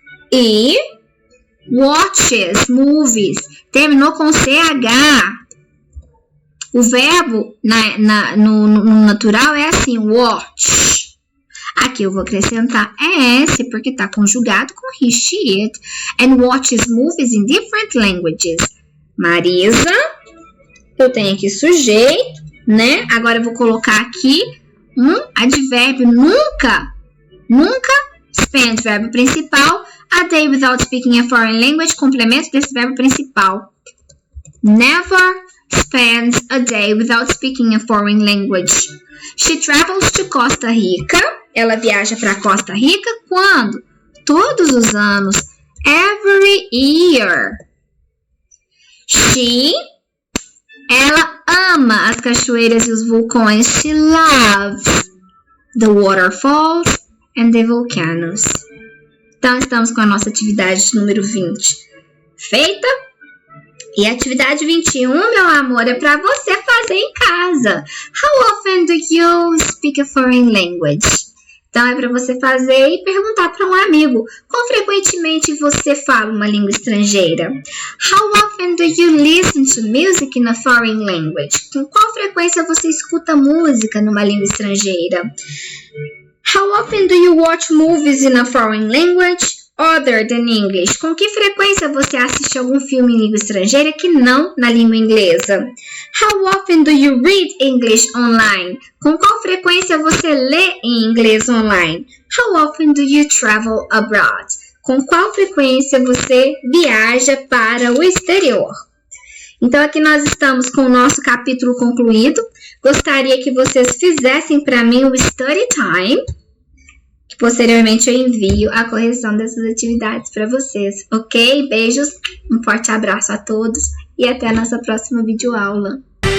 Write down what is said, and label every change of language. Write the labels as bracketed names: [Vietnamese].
[Portuguese] E [English] watches, movies, [Portuguese] terminou com CH. O verbo no natural é assim, watch. Aqui eu vou acrescentar ES, porque está conjugado com he, she, it. [English] And watches movies in different languages. [Portuguese] Marisa, eu tenho aqui sujeito, né? Agora eu vou colocar aqui um advérbio nunca spends, verbo principal. [English] A day without speaking a foreign language, [Portuguese] complemento desse verbo principal. [English] Never spends a day without speaking a foreign language. She travels to Costa Rica. [Portuguese] Ela viaja para Costa Rica quando? Todos os anos. [English] Every year. [Portuguese] Ela ama as cachoeiras e os vulcões. [English] She loves the waterfalls and the volcanoes. [Portuguese] Então, estamos com a nossa atividade número 20 feita. E a atividade 21, meu amor, é para você fazer em casa. [English] How often do you speak a foreign language? [Portuguese] Então, é para você fazer e perguntar para um amigo. Quão frequentemente você fala uma língua estrangeira? [English] How often do you listen to music in a foreign language? [Portuguese] Com qual frequência você escuta música numa língua estrangeira? [English] How often do you watch movies in a foreign language other than English? [Portuguese] Com que frequência você assiste algum filme em língua estrangeira que não na língua inglesa? [English] How often do you read English online? [Portuguese] Com qual frequência você lê em inglês online? [English] How often do you travel abroad? [Portuguese] Com qual frequência você viaja para o exterior? Então, aqui nós estamos com o nosso capítulo concluído. Gostaria que vocês fizessem para mim o study time, que posteriormente eu envio a correção dessas atividades para vocês, ok? Beijos, um forte abraço a todos e até a nossa próxima videoaula.